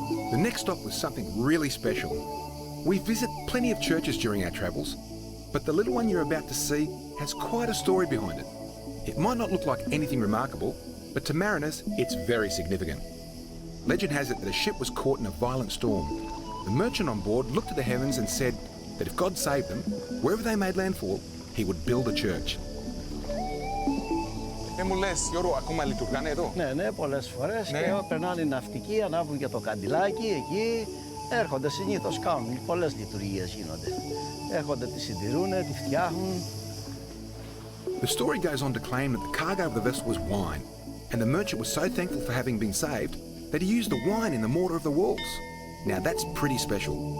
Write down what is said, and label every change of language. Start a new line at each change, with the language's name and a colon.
English: The next stop was something really special. We visit plenty of churches during our travels, but the little one you're about to see has quite a story behind it. It might not look like anything remarkable, but to mariners, it's very significant. Legend has it that a ship was caught in a violent storm. The merchant on board looked to the heavens and said that if God saved them, wherever they made landfall, he would build a church.
Greek: Μου λες, Γιώργο, ακόμα λειτουργάνε εδώ. Ναι, πολλές φορές και περνάνε οι ναυτικοί, ανάβουν και το καντιλάκι εκεί. Έρχονται συνήθως, κάνουν πολλές λειτουργίες γίνονται. Έρχονται, τη συντηρούνε, τη φτιάχνουν.
English: The story goes on to claim that the cargo of the vessel was wine, and the merchant was so thankful for having been saved that he used the wine in the mortar of the walls. Now that's pretty special.